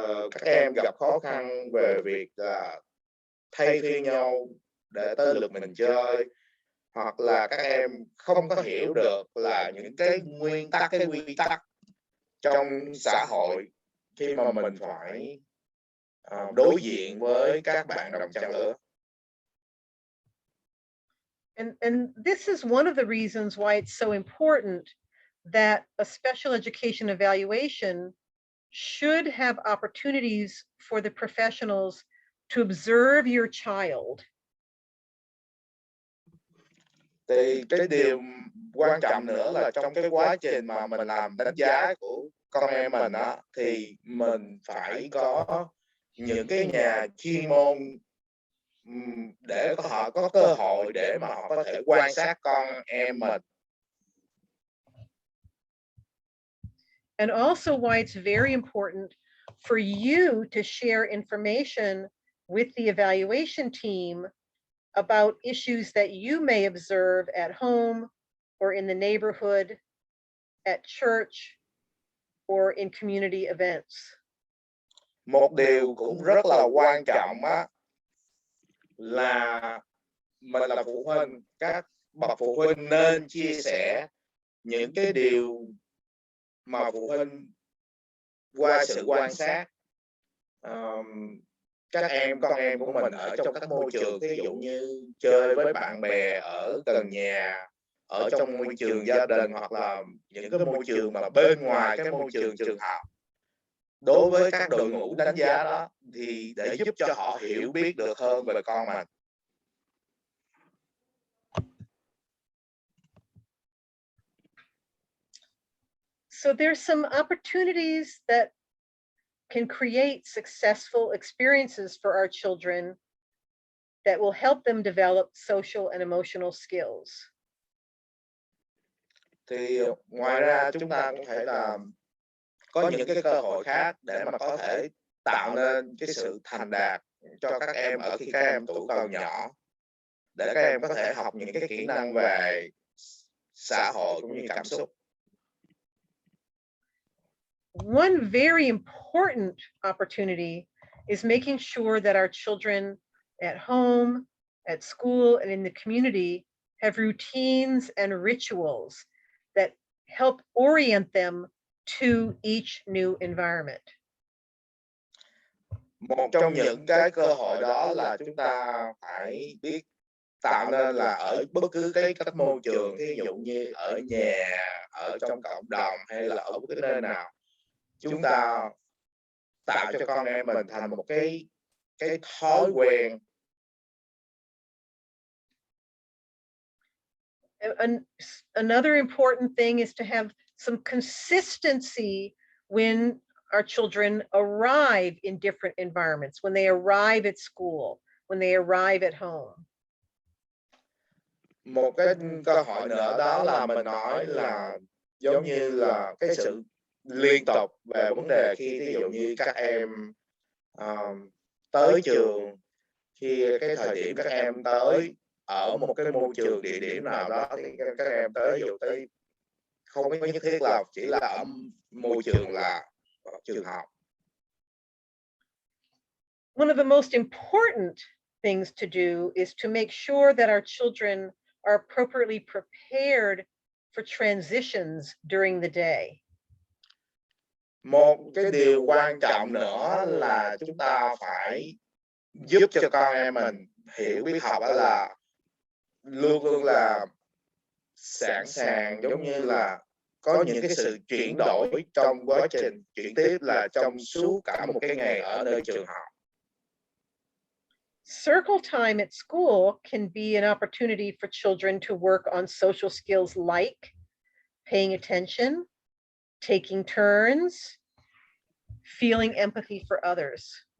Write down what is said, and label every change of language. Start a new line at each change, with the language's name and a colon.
Vietnamese: Các em gặp khó khăn về việc là thay phiên nhau để tới lượt mình chơi, hoặc là các em không có hiểu được là những cái nguyên tắc, cái quy tắc trong xã hội khi mà mình phải đối diện với các bạn đồng trang lứa.
English: And this is one of the reasons why it's so important that a special education evaluation should have opportunities for the professionals to observe your child.
Vietnamese: Thì cái điều quan trọng nữa là trong cái quá trình mà mình làm đánh giá của con em mình á, thì mình phải có những cái nhà chuyên môn để họ có cơ hội để mà họ có thể quan sát con em mình.
English: And also why it's very important for you to share information with the evaluation team about issues that you may observe at home or in the neighborhood, at church, or in community events.
Vietnamese: Một điều cũng rất là quan trọng á, là mình là phụ huynh, các bậc phụ huynh nên chia sẻ những cái điều mà phụ huynh qua sự quan sát các em, con em của mình ở trong các môi trường, ví dụ như chơi với bạn bè ở gần nhà, ở trong môi trường gia đình, hoặc là những cái môi trường mà bên ngoài cái môi trường trường học. Đối với các đội ngũ đánh giá đó thì để giúp cho họ hiểu biết được hơn về con mình.
English: So there's some opportunities that can create successful experiences for our children that will help them develop social and emotional skills.
Vietnamese: Thì ngoài ra chúng ta cũng phải là có những cái cơ hội khác để mà có thể tạo nên cái sự thành đạt cho các em ở khi các em tuổi còn nhỏ, để các em có thể học những cái kỹ năng về xã hội cũng như cảm xúc.
English: One very important opportunity is making sure that our children at home, at school, and in the community have routines and rituals that help orient them to each new environment.
Vietnamese: Một trong những cái cơ hội đó là chúng ta phải biết tạo nên là ở bất cứ các môi trường, ví dụ như ở nhà, ở trong cộng đồng hay là ở bất cứ nơi nào, chúng ta tạo cho con em mình thành một cái thói quen.
English: Another important thing is to have some consistency when our children arrive in different environments, when they arrive at school, when they arrive at home.
Vietnamese: Một cái cơ hội nữa đó là mình nói là giống như là cái sự liên tục về vấn đề khi ví dụ như các em tới trường, khi cái thời điểm các em tới ở một cái môi trường địa điểm nào đó thì các em tới, ví dụ tới không có nhất thiết là chỉ là ở môi trường là trường học.
English: One of the most important things to do is to make sure that our children are appropriately prepared for transitions during the day.
Vietnamese: Một cái điều quan trọng nữa là chúng ta phải giúp cho con em mình hiểu biết học đó là luôn luôn là sẵn sàng, giống như là có những cái sự chuyển đổi trong quá trình chuyển tiếp là trong suốt cả một cái ngày ở nơi trường học.
English: Circle time at school can be an opportunity for children to work on social skills like paying attention, taking turns, feeling empathy for others.